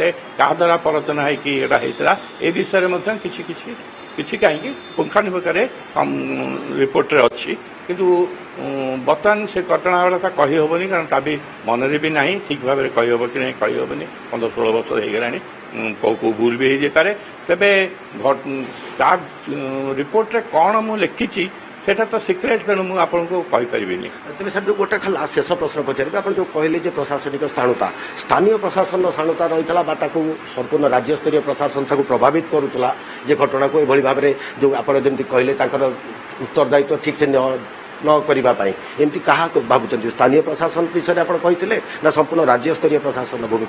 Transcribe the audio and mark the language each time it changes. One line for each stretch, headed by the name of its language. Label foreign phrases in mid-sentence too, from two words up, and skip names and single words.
Odia: କାହା ଦ୍ୱାରା ପ୍ରରଚନା ହେଇକି ଏଇଟା ହେଇଥିଲା ଏ ବିଷୟରେ ମଧ୍ୟ କିଛି କାହିଁକି ପୁଙ୍ଖାନୁପୁଙ୍ଖରେ ରିପୋର୍ଟରେ ଅଛି କିନ୍ତୁ ବର୍ତ୍ତମାନ ସେ ଘଟଣା ଗୁଡ଼ା କହି ହେବନି କାରଣ ତା ବି ମନରେ ବି ନାହିଁ ଠିକ୍ ଭାବରେ କହିହେବ କି ନାହିଁ କହି ହେବନି 15-16 ବର୍ଷ ହେଇଗଲାଣି କେଉଁ ଭୁଲ ବି ହେଇଯାଇପାରେ ତେବେ ତା ରିପୋର୍ଟରେ କ'ଣ ମୁଁ ଲେଖିଛି
Bangla: সেটা তো সিক্রেট
Odia: ତେଣୁ ମୁ ଆପଣର କହିପାରିବିନି ତେବେ ସାର୍ ଯେଉଁ ଗୋଟେ ଖାଲି ଶେଷ ପ୍ରଶ୍ନ ପଚାରିବେ ଆପଣ ଯେଉଁ କହିଲେ ଯେ ପ୍ରଶାସନିକ ସ୍ଥାଣୁତା ସ୍ଥାନୀୟ ପ୍ରଶାସନର ସ୍ଥାଣୁତା ରହିଥିଲା ବା ତାକୁ ସମ୍ପୂର୍ଣ୍ଣ ରାଜ୍ୟସ୍ତରୀୟ ପ୍ରଶାସନ ତାକୁ ପ୍ରଭାବିତ କରୁଥିଲା ଯେ ଘଟଣାକୁ ଏଭଳି ଭାବରେ ଯେଉଁ ଆପଣ ଯେମିତି କହିଲେ ତାଙ୍କର ଉତ୍ତରଦାୟିତ୍ୱ ଠିକ୍ ସେ ନ କରିବା ପାଇଁ ଏମିତି କାହା ଭାବୁଛନ୍ତି ସ୍ଥାନୀୟ ପ୍ରଶାସନ ବିଷୟରେ ଆପଣ କହିଥିଲେ ନା ସମ୍ପୂର୍ଣ୍ଣ ରାଜ୍ୟସ୍ତରୀୟ ପ୍ରଶାସନର ଭୂମିକା